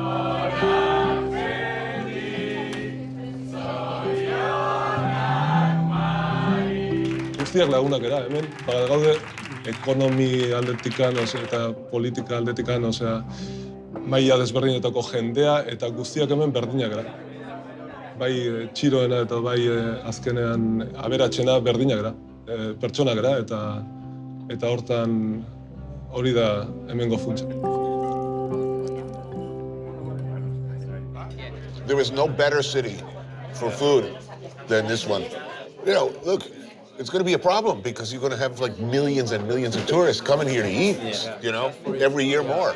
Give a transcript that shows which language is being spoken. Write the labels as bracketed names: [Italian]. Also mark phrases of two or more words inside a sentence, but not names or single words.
[Basque] Guztiak lagunak era, hemen gaude ekonomi aldetikan eta politika aldetikan, maila desberdinetako jendea eta guztiak hemen berdinak gara. Bai txiroena eta bai azkenean aberatsena berdinak gara, pertsonak gara eta hortan hori da hemengo funtsa. [English] There is no better city for food than this one. You know, look, it's going to be a problem because you're going to have like millions and millions of tourists coming here to eat, you know, every year more.